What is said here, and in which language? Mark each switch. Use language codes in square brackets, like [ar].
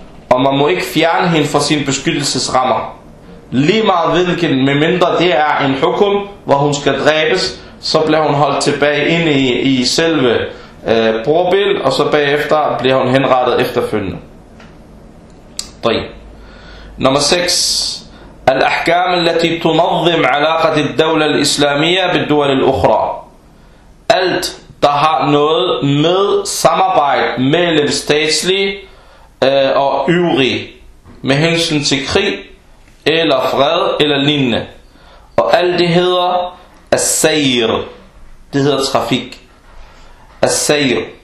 [da] Og man må ikke fjerne hende fra sin beskyttelsesrammer. Lige meget hvilken, medmindre det er en hukum, hvor hun skal dræbes, så bliver hun holdt tilbage inde i selve brorbil, og så bagefter bliver hun henrettet efterfølgende. 3. Nummer 6. [ar] الأحكام التي تنظم علاقة الدولة الإسلامية بالدول الأخرى. [da] Alt der har noget med samarbejde mellem statslige og øvrige med hensyn til krig eller fred eller lignende. Og alt det hedder asair. Det hedder trafik. Asair.